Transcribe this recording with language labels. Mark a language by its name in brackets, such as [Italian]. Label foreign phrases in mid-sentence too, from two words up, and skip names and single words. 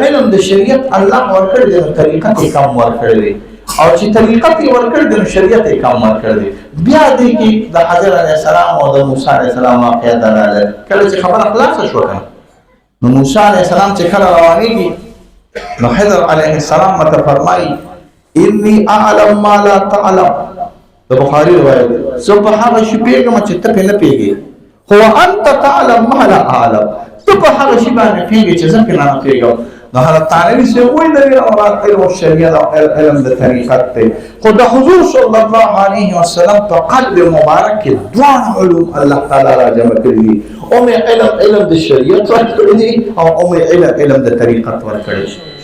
[Pashto] علم د شریعت الله ورکړی دی طریقه یې کم ورکړی دی او چې طریقه یې ورکړی دی شریعت یې کم ورکړی دی بیا دې کې د حضرت علیه السلام او د موسی علیه السلام واقعه دراله کله چې خبره خلاصه شو نو موسی علیه السلام چې کله روانېږي نو حضرت علیه السلام مته فرمایي [Arabic] انی اعلم ما لا [Pashto] تعلم د بخاری روایت زه په هغه شی پیږم چې ته پې نه پوهېږې [Arabic] هو انت تعلم ما لا اعلم [Pashto] ته په هغه شی باندې پوهېږې چې زه پې نه پوهېږم نو حضرت تعالی سے وایي د علم الشریعت او علم د طریقت ته خو د حضور صلی الله علیه وسلم په قلب مبارک کې دواړه علوم الله تعالی را جمع کړي دي او مې علم د شریعت ورکړی دی او مې علم د طریقت ورکړی دی